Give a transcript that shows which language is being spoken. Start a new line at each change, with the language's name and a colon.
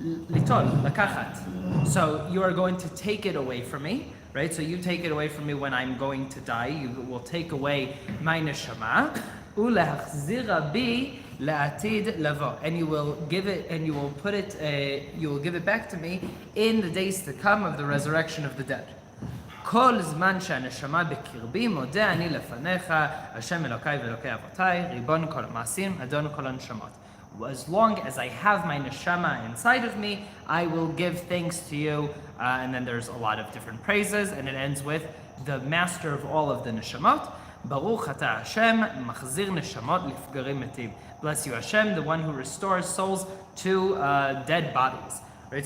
Hebrew: Litol, lakachat.
English: So you are going to take it away from me, right? So you take it away from me when I'm going to die. You will take away my neshama.
Hebrew: Ulachzira bi la'atid lavo,
English: and you will give it, and you will put it, you will give it back to me in the days to come of the resurrection of the dead.
Hebrew: כל זמן שהנשמה בקרבי מודה אני לפניך, השם אלוקיי ואלוקי אבותיי, ריבון כל המעשים, אדון כל הנשמות.
English: As long as I have my neshama inside of me, I will give thanks to you. And then there's a lot of different praises, and it ends with the master of all of the neshamot.
Hebrew: Baruch ata Hashem, machzir neshamot lifgarim metiv.
English: Bless you, Hashem, the one who restores souls to dead bodies. Right.